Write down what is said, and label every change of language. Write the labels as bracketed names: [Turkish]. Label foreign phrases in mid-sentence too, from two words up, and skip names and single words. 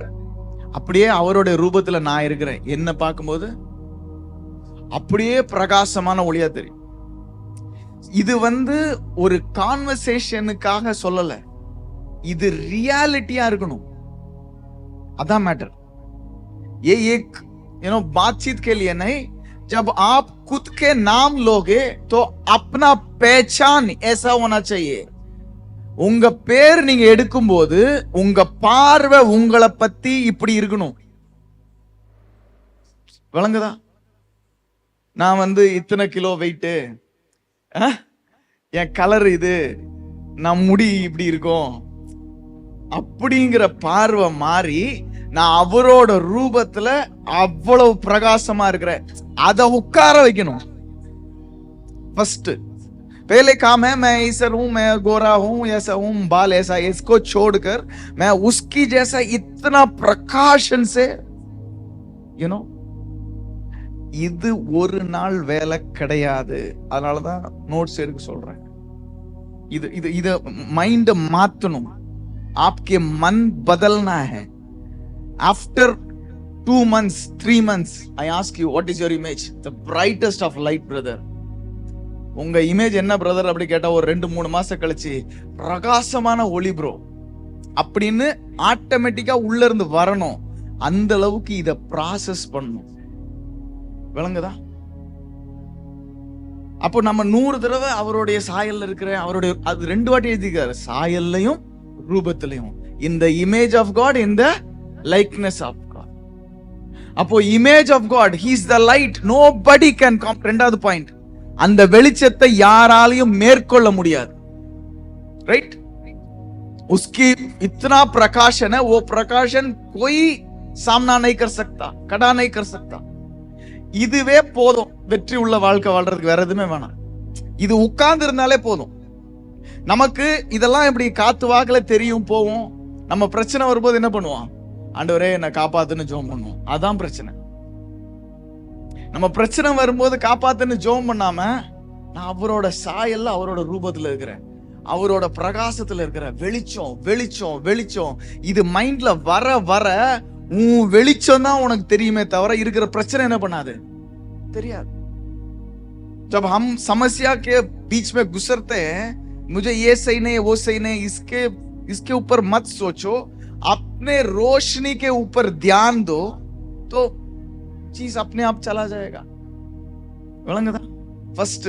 [Tamil] அப்படியே அவருடைய ரூபத்துல நான் இருக்கிறேன். என்ன பார்க்கும்போது அப்படியே பிரகாசமான ஒளியா தெரியும். இது ஒரு கான்வர்சேஷனுக்காக சொல்லல, இது ரியாலிட்டியா இருக்கணும். [Hindi] अदा मैटर. ये एक बातचीत के लिए नहीं. जब आप खुद के नाम लोगे तो अपना पहचान ऐसा होना चाहिए. [Tamil] உங்க பேர் நீங்க எடுக்கும் போது உங்க பார்வை உங்களை பத்தி இப்படி இருக்கணும். விளங்குதா? நான் இத்தனை கிலோ வெயிட், என் கலர் இது, நான் முடி இப்படி இருக்கும் அப்படிங்கிற பார்வை மாறி நான் அவரோட ரூபத்துல அவ்வளவு பிரகாசமா இருக்கிறேன். அத உட்கார வைக்கணும். [Hindi] फर्स्ट पहले काम है मैं ऐसा हूं, मैं गोरा हूं, ऐसा हूं, बाल ऐसा, इसको छोड़कर मैं उसकी जैसा इतना प्रकाशन से [Tamil] இது ஒரு நாள் வேலை கிடையாது. அதனாலதான் நோட்ஸ் எடுக்க சொல்றேன். இது மைண்ட மாத்தணும். [Hindi] आपके मन बदलना है. [English] After 2 months, 3 months, I ask you, what is your image? The brightest of light, brother. [Tamil] உங்க இமேஜ் என்ன பிரதர் அப்படி கேட்டா ஒரு 2-3 மாசம் கழிச்சு பிரகாசமான ஒளி ப்ரோ அப்படின்னு ஆட்டோமேட்டிக்கா உள்ள இருந்து வரணும். அந்த அளவுக்கு இத ப்ராசஸ் பண்ணணும். விளங்குதா? அப்போ நம்ம 100 தடவை அவருடைய சாயல்ல இருக்கிற அவருடைய அது 2 வாட்டி எழுதிக்காரு, சாயல்லையும் ரூபத்திலையும். இந்த [English] image of God, [Tamil] இந்த [English] likeness of God. அப்போ image of God, he is the light, nobody can come. [Tamil] 2வது பாயிண்ட், அந்த வெளிச்சத்தை யாராலையும் மேற்கொள்ள முடியாது. ரைட்? [Hindi] उसकी इतना प्रकाशन है, वो प्रकाशन कोई सामना नहीं कर सकता, कड़ा नहीं कर सकता. [Tamil] இதுவே போதும் வெற்றி உள்ள வாழ்க்கை வாழ்றதுக்கு, வேற எதுவுமே வேணாம். இது உட்கார்ந்து இருந்தாலே போதும். நமக்கு இதெல்லாம் எப்படி காத்து வாக்குல தெரியும் போவோம். நம்ம பிரச்சனை வரும்போது என்ன பண்ணுவோம்? ஆண்டவரே என்னை காப்பாத்துன்னு ஜெபம் பண்ணுவோம். அதான் பிரச்சனை. நம்ம பிரச்சனை வரும்போது காப்பாத்துன்னு ஜெபம் பண்ணாம, நான் அவரோட சாயல்ல அவரோட ரூபத்துல இருக்கிறேன், அவரோட பிரகாசத்துல இருக்கிற வெளிச்சம் வெளிச்சம் வெளிச்சம், இது மைண்ட்ல வர வர உன் வெளிச்சம் தான் உனக்கு தெரியுமே தவிர இருக்கிற பிரச்சனை என்ன பண்ணாது, தெரியாது. [Hindi] जब हम समस्या के बीच में गुजरते हैं, मुझे ये सही नहीं वो सही नहीं, इसके ऊपर मत सोचो, अपने रोशनी के ऊपर ध्यान दो, तो चीज अपने आप चला जाएगा. [Tamil] விளங்குதா? ஃபர்ஸ்ட்.